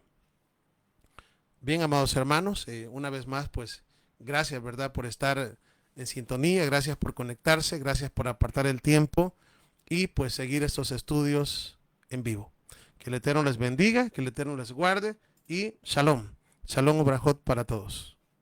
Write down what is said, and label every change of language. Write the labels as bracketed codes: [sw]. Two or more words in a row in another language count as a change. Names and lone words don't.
[es] Bien, amados hermanos, una vez más, pues gracias, ¿verdad?, por estar en sintonía, gracias por conectarse, gracias por apartar el tiempo y pues seguir estos estudios en vivo. Que el Eterno les bendiga, que el Eterno les guarde y shalom. [he] שלום וברכות [es] para todos.